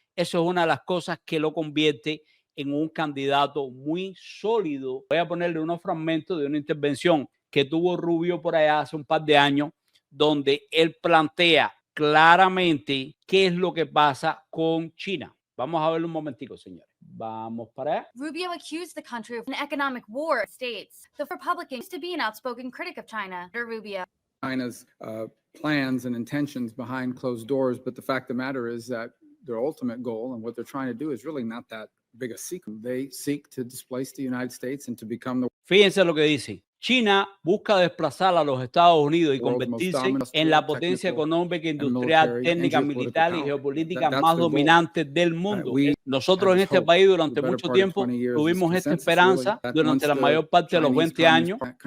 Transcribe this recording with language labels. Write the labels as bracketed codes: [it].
[es] Eso es una de las cosas que lo convierte en un candidato muy sólido. Voy a ponerle unos fragmentos de una intervención que tuvo Rubio por allá hace un par de años, donde él plantea claramente qué es lo que pasa con China. Vamos a verlo un momentico, señores. Vamos para allá. [en] Rubio accused the country of an economic war states. The Republican used to be an outspoken critic of China. Rubio. China's plans and intentions behind closed doors, but the fact of the matter is that their ultimate goal and what they're trying to do is really not that big a secret. They seek to displace the United States and to become the... [es] Fíjense lo que dice. China busca desplazar a los Estados Unidos y convertirse en la potencia económica, industrial, técnica, militar y geopolítica más dominante del mundo. Nosotros en este país durante mucho tiempo tuvimos esta esperanza durante la mayor parte de los 20 años.